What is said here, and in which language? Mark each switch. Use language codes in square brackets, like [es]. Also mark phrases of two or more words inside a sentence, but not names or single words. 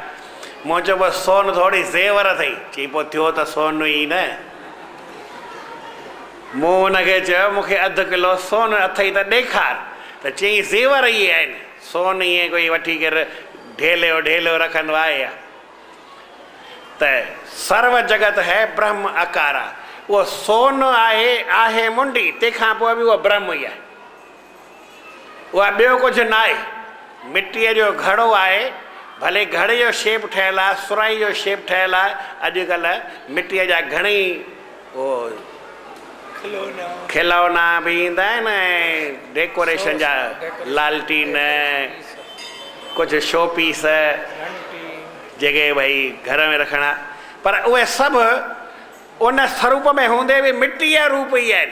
[sd] मूं चयो बसि सोन थोरी ज़ेवर अथई। चई पोइ थियो त सोन ई न। मूं हुनखे चयो मूंखे अधु किलो सोन अथई त ॾेखार। त चई ज़ेवर इहे आहिनि, सोन ईअं कोई वठी करे ढेलो रखंदो आहे या? [awa] त सर्व जगत है ब्रह्म आकारा। [sd] उहो सोन आहे मुंडी, तंहिंखां पोइ बि उहो ब्रह्म ई आहे। उहा ॿियो कुझु न आहे। मिट्टीअ जो घड़ो आहे, भले घड़े जो शेप ठहियलु आहे, सुराई जो शेप ठहियलु आहे। अॼुकल्ह मिट्टीअ जा घणेई उहो खिलौना बि ईंदा आहिनि ऐं डेकोरेशन जा लालटीन, कुझु [en] show piece [sd] जेके भई घर में रखणा, पर उहे सभु उन स्वरूप में हूंदे बि मिट्टीअ रूप ई आहिनि।